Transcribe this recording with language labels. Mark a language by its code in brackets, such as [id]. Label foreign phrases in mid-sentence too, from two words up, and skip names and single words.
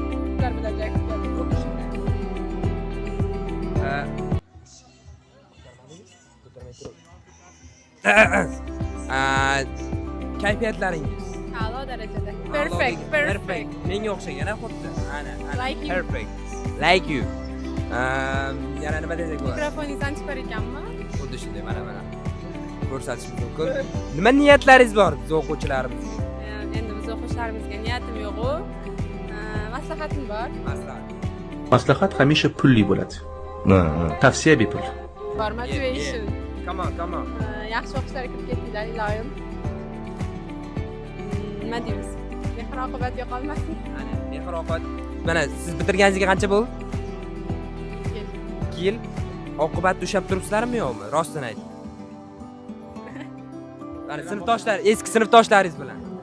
[uz] Kayfiyatlaringiz A'lo darajada. Perfect. Menga o'xshagan xuddi. Ana. [en] Like you. Perfect. Like you. [uz] Yana nima desak bo'ladi? Mikrofoningizdan chiqar ekanmi? Xuddi shunday, mana. ko'rsatishimiz mumkin. Nima niyatlaringiz bor biz o'quvchilarimizga? Endi biz o'quvchilarimizga niyatim yo'q-ku. Maslahatim bor. Maslahat hamisha pulli bo'ladi. Tavsiya bepul. Bor motivation. [en] Come on. [uz] Yaxshi o'qishlarga kirib ketdinglar, iloyim. Nima deymiz? Mehr oqibat yo'qolmasin. Mehr oqibat. Mana siz bitirganingizga qancha bo'ldi? 2 yil. Oqibatni ushlab turibsizlarmi yo'qmi? Rostini ayting. Mana sinfdoshlar, eski sinfdoshlaringiz bilan.